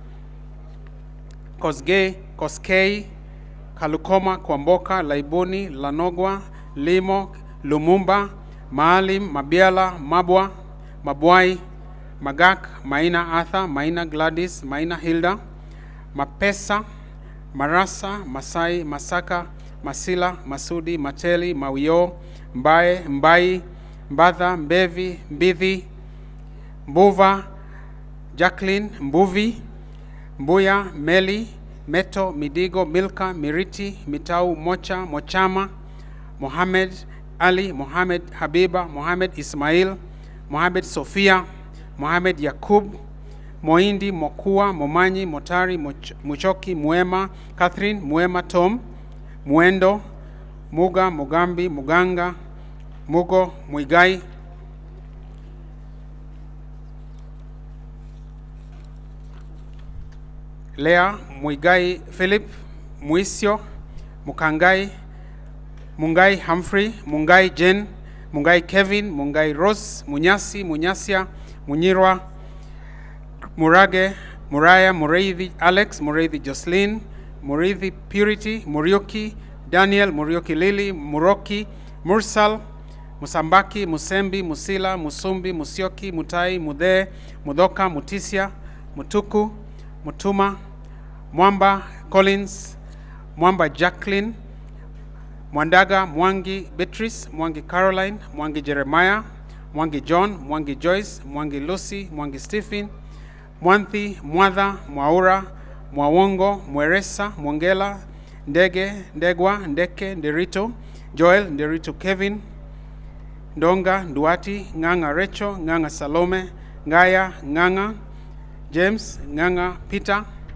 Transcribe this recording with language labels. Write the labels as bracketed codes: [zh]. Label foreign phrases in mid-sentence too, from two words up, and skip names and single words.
[en] Kosgei, Koskei, Kalukoma, Kwamboka, Laibuni, Lanogwa, Limo, Lumumba, Maalim, Mabiala, Mabwa, Mabwai, Magak, Maina Arthur, Maina Gladys, Maina Hilda, Mapesa, Marasa, Masai, Masaka, Masila, Masudi, Mateli, Mawio, Mbae, Mbai, Mbadha, Mbevi, Mbithi, Mbuva, Jacqueline, Mbuvi, Mbuya, Meli, Meto, Midigo, Milka, Miriti, Mitau, Mocha, Mochama, Mohamed, Ali, Mohamed Habiba, Mohamed Ismail, Mohamed Sofia, Mohamed Yakub, Moindi, Mokua, Momanyi, Motari, Muchoki, Muema, Catherine, Muema Tom, Muendo, Muga, Mugambi, Muganga, Mugo, Muigai, Lea, Muigai Philip, Muisio, Mukangai, Mungai Humphrey, Mungai Jen, Mungai Kevin, Mungai Rose, Munyasi, Munyasia, Munyirwa, Murage, Muraya, Mureithi Alex, Mureithi Jocelyn, Mureithi Purity, Murioki, Daniel, Murioki Lily, Muroki, Mursal, Musambaki, Musembi, Musila, Musumbi, Musioki, Mutai, Mude, Mudoka, Mutisia, Mutuku, Mutuma, Mwamba Collins, Mwamba Jacqueline, Mwandaga Mwangi Beatrice, Mwangi Caroline, Mwangi Jeremiah, Mwangi John, Mwangi Joyce, Mwangi Lucy, Mwangi Stephen, Mwanthi, Mwadha, Mwaura, Mwawongo, Mweresa, Mwongela, Ndege, Ndegwa, Ndeke, Nderito, Joel, Nderito Kevin, Ndonga, Nduati, Nganga Recho, Nganga Salome, Ngaya, Nganga, James, Nganga Peter,